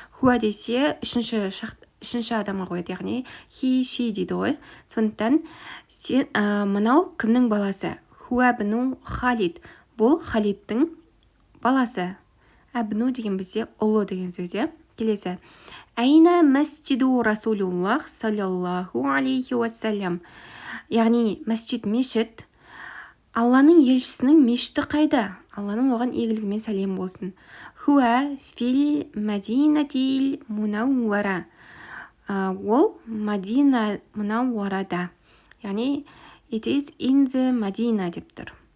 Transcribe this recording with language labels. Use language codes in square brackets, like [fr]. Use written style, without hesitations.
[kk] Хуа десе үшінші адамға қояды. Яғни [en] he, she [kk] дейді ғой. Сондықтан мынау кімнің баласы? [ar] Хуа бну Халид. [kk] Бұл Халидтің баласы. Әбну деген бізде ұлы деген сөз. Келесі. [ar] Айна масджиду расулуллах саллаллаху алейхи уассалям. [kk] Яғни масджид мешіт. Алланың елшісінің мешіті қайда? Алланың оған игілігімен сәлем болсын. [ar] Хуа фил мадинатил мунауара. [kk] Ол Мадина Мунауарада. Яғни [en] it is in the Madina [kk] деп тұр.